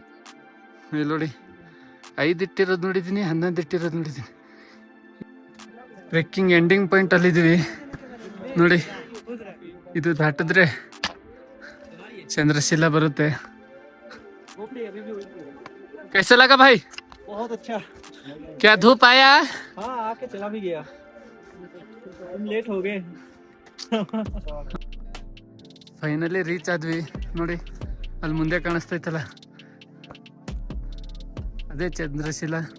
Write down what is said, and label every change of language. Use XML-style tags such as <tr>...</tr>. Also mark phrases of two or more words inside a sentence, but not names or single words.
<kn>ಇಲ್ಲಿ ನೋಡಿ, 5 ಇಟ್ಟಿರೋದು ನೋಡಿದ್ದೀನಿ, 11 ಇಟ್ಟಿರೋದು ನೋಡಿದ್ದೀನಿ.</kn> <en>trekking ending point</en> <kn>ಅಲ್ಲಿ ಇದೀವಿ. ನೋಡಿ, ಇದು ದಾಟಿದ್ರೆ ಚಂದ್ರಶೀಲ ಬರುತ್ತೆ.</kn> <hi>कैसा लगा भाई? बहुत अच्छा। क्या धूप आया? हाँ, आके चला भी गया, हम लेट हो गए।</hi> <en>finally reach</en> <kn>ಆದ್ವಿ. ನೋಡಿ, ಅಲ್ಲಿ ಮುಂದೆ ಕಾಣಿಸ್ತೈತಲ್ಲ, ಅದೇ ಚಂದ್ರಶೀಲ.</kn>